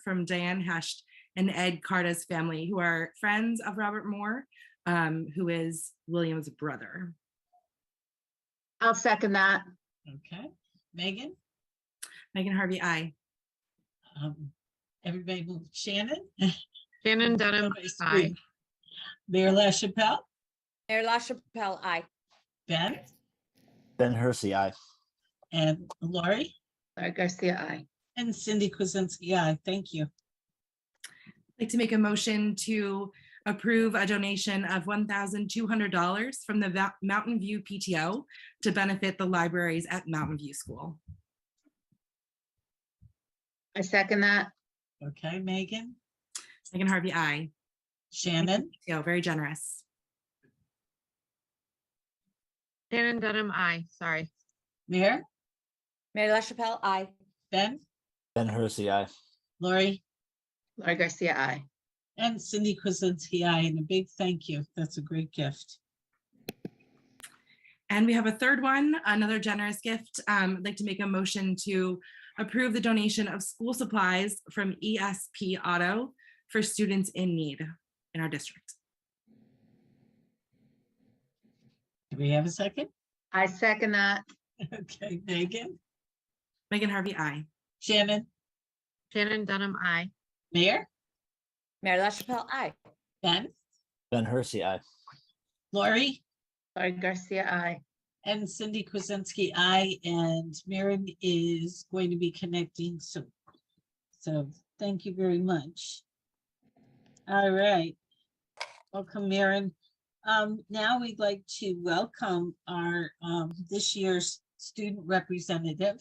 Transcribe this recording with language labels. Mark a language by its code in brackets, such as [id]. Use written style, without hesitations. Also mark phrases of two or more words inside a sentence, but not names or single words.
[en] from Diane Hesht and Ed Carta's family, who are friends of Robert Moore, who is William's brother. I'll second that. Okay. Megan? Megan Harvey, aye. Everybody move. Shannon? Shannon Dunham, aye. Mayor LaChapelle? Mayor LaChapelle, aye. Ben? Ben Hersey, aye. And Lori? Lori Garcia, aye. And Cindy Kwasinski, aye. Thank you. I'd like to make a motion to approve a donation of $1,200 from the Mountain View PTO to benefit the libraries at Mountain View School. I second that. Okay, Megan? Megan Harvey, aye. Shannon? PTO, very generous. Shannon Dunham, aye. Sorry. Mayor? Mayor LaChapelle, aye. Ben? Ben Hersey, aye. Lori? Lori Garcia, aye. And Cindy Kwasinski, aye. And a big thank you. That's a great gift. And we have a third one, another generous gift. I'd like to make a motion to approve the donation of school supplies from ESP Auto for students in need in our district. Do we have a second? I second that. Okay, Megan? Megan Harvey, aye. Shannon? Shannon Dunham, aye. Mayor? Mayor LaChapelle, aye. Ben? Ben Hersey, aye. Lori? Lori Garcia, aye. And Cindy Kwasinski, aye. And Maren is going to be connecting soon. So thank you very much. All right. Welcome, Maren. Now we'd like to welcome our this year's student representative.